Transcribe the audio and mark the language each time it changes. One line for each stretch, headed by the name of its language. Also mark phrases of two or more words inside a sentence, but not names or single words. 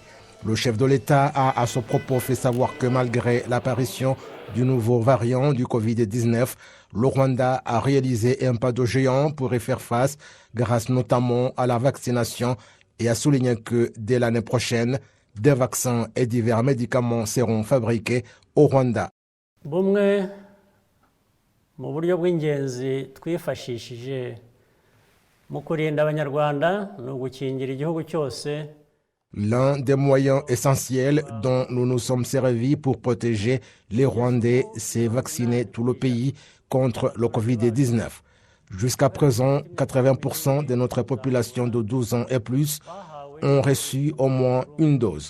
French: Le chef de l'État a à ce propos fait savoir que malgré l'apparition du nouveau variant du Covid-19, le Rwanda a réalisé un pas de géant pour y faire face grâce notamment à la vaccination et a souligné que dès l'année prochaine, des vaccins et divers médicaments seront fabriqués au Rwanda.
Kinyarwanda: Bumwe mu buryo bw'ingenzi twifashishije mu kurinda abanyarwanda ni ugukingira igihugu cyose.
French: L'un des moyens essentiels dont nous nous sommes servis pour protéger les Rwandais, c'est vacciner tout le pays contre le Covid-19. Jusqu'à présent, 80% de notre population de 12 ans et plus ont reçu au moins une dose.